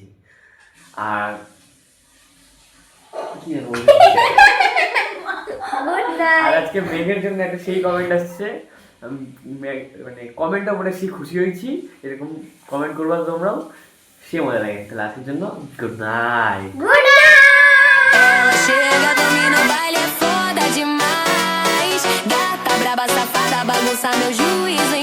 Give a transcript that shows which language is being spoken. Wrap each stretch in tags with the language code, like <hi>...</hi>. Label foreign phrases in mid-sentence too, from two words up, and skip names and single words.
<bn>আর কি জানো, আর আজকে মেঘের জন্য একটা সেই কমেন্ট আসছে, মানে কমেন্টটা পড়ে সেই খুশি হয়েছি। এরকম কমেন্ট করবা তোমরাও, সে মজা লাগে। তাহলে আজকের জন্য</bn> <en>good night.</en> <pt>Chega, domina o baile, é foda demais. Gata braba, safada, bagunça meu juiz.</pt>